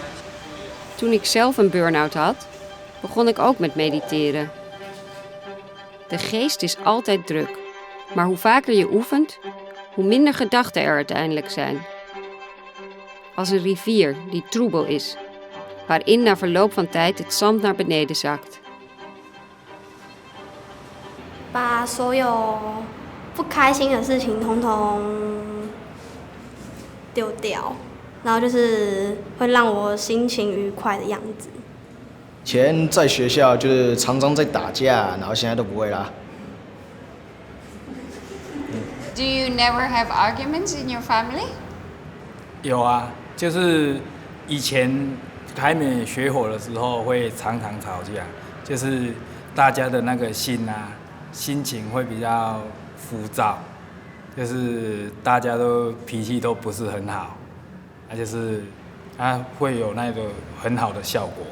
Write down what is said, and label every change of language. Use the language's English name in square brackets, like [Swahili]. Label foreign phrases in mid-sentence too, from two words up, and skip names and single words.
[Dutch] Toen ik zelf een burn-out had, begon ik ook met mediteren. De geest is altijd druk, maar hoe vaker je oefent, hoe minder gedachten er uiteindelijk zijn. Als een rivier die troebel is, waarin na verloop van tijd het zand naar beneden zakt. [Chinese] 把所有不开心的事情统统丢掉，然后就是会让我心情愉快的样子。以前在学校就是常常在打架，然后现在都不会啦。 [English] Do you never have arguments in your family? [Chinese] 有啊，就是以前还没学火的时候会常常吵架，就是大家的那个心情会比较浮躁，就是大家都脾气都不是很好，就是它会有那个很好的效果。